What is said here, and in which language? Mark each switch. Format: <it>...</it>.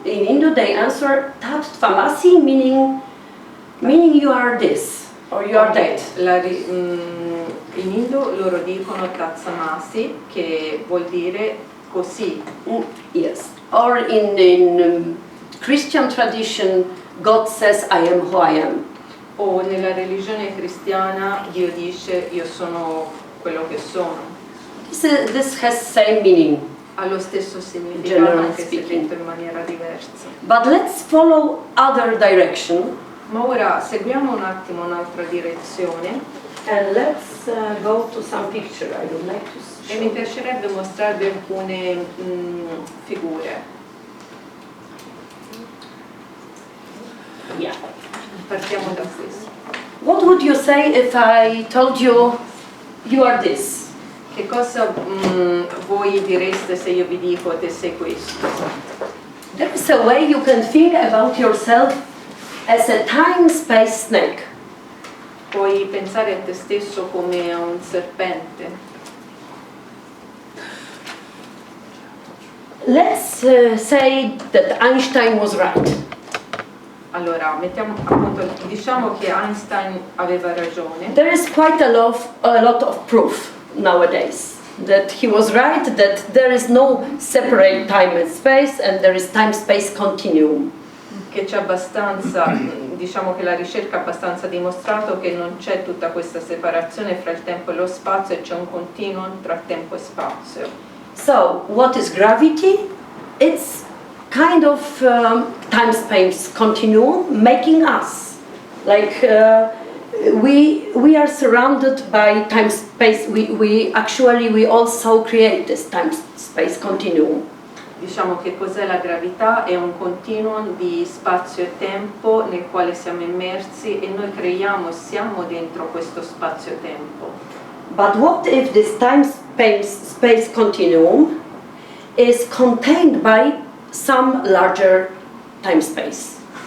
<en>In Hindu they answer Tat-Tvamasi, meaning you are this or you are that.</en> <it>In Hindu loro dicono Tatsamasi, che vuol dire così.</it> <en>Yes. Or in Christian tradition, God says, I am who I am.</en> <it>O nella religione cristiana Dio dice io sono quello che sono.</it> <en>This has same meaning.</en> <it>Ha lo stesso significato anche se detto in maniera diversa.</it> <en>But let's follow other direction.</en> <it>Ma ora seguiamo un attimo un'altra direzione.</it> <en>And let's go to some picture. I would like to show.</en> <it>E mi piacerebbe mostrarvi alcune figure.</it> <en>Yeah.</en> <it>Partiamo da questo.</it> <en>What would you say if I told you you are this?</en> <it>Che cosa voi direste se io vi dico te sei questo?</it> <en>There is a way you can think about yourself as a time-space snake.</en> <it>Puoi pensare a te stesso come a un serpente.</it> <en>Let's say that Einstein was right.</en> <it>Allora, diciamo che Einstein aveva ragione.</it> <en>There is quite a lot of proof nowadays that he was right, that there is no separate time and space, and there is time-space continuum.</en> <it>Che c'è abbastanza, diciamo che la ricerca ha abbastanza dimostrato che non c'è tutta questa separazione fra il tempo e lo spazio, e c'è un continuum tra tempo e spazio.</it> <en>So, what is gravity? It's kind of time-space continuum making us. Like we are surrounded by time-space. We also create this time-space continuum.</en> <it>Diciamo che cos'è la gravità? È un continuum di spazio e tempo nel quale siamo immersi e noi creiamo e siamo dentro questo spazio-tempo.</it> <en>But what if this time-space continuum is contained by some larger time-space?</en>